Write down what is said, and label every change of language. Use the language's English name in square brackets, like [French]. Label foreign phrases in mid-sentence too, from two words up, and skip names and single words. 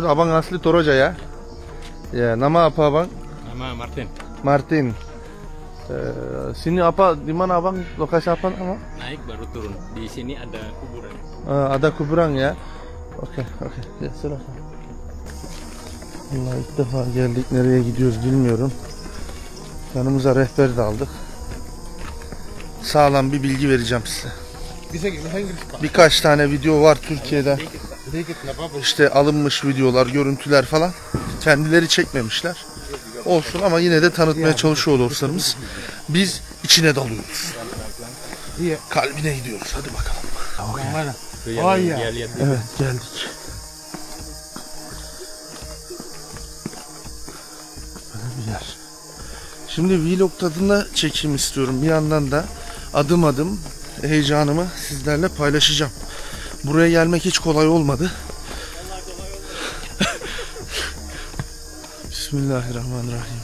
[Indonesian] Abang asli Toraja ya? Ya, nama apa abang? Nama Martin. Martin. Sini apa, di mana abang? Lokasi apa ama? Naik baru turun. Di sini ada kuburan. Ada kuburan ya. Okey. Ya, silakan. [Turkish] Allah, ilk defa geldik. Nereye gidiyoruz bilmiyorum. Yanımıza rehber de aldık. Sağlam bir bilgi vereceğim size. [Indonesian] Bisa Inggris Pak. [Turkish] Birkaç tane video var Türkiye'de. [Indonesian] Sedikit nggak apa-apa. [Turkish] İşte alınmış videolar, görüntüler falan. Kendileri çekmemişler. Olsun ama yine de tanıtmaya çalışıyor dostlarımız. Biz içine dalıyoruz. [Indonesian] Iya. [Turkish] Kalbine gidiyoruz. Hadi bakalım. [Indonesian] Yang mana? Itu yang Oh iya. dia lihat di [Turkish] Evet, geldik. Böyle bir yer. Şimdi vlog tadında çekim istiyorum. Bir yandan da adım adım heyecanımı sizlerle paylaşacağım. Buraya gelmek hiç kolay olmadı. Bismillahirrahmanirrahim.